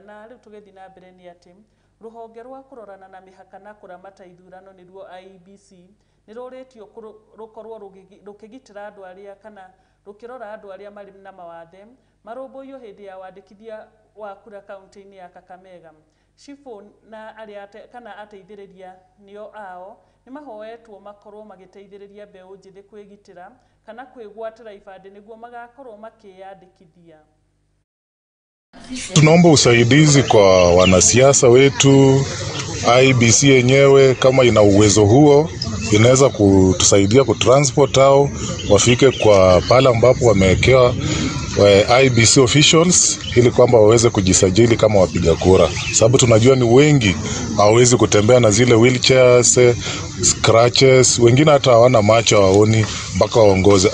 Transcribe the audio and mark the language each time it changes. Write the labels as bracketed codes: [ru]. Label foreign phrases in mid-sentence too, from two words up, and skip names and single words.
[ki] Na riu tugethi na mbere ni ati ruhonge rwa kurorana na mihaka na kuramata ithurano nirwo IEBC niroretio rukorwo rukigitira andu aria kana rukirora andu aria mari na mawathe marumbuyo hindi ya wandikithia wa kura kaunti-ini ya Kakamega. Shifo na aria kana ateithiriria nio ao ni mahoetwo makorwo magiteithiriria mbeu njithi kwigitira kana kwigwatira ibande niguo magakorwo makiyandikithia. [sw] Tunaomba usaidizi kwa wanasiasa wetu. IEBC yenyewe kama ina uwezo huo inaweza kutusaidia kutransport hao wafike kwa pale ambapo wamewekewa IEBC officials ili kwamba waweze kujisajili kama wapiga kura, sababu tunajua ni wengi hawawezi kutembea na zile [en] wheelchairs, scratches, [sw] wengine hata hawana macho hawaoni mpaka waongoze.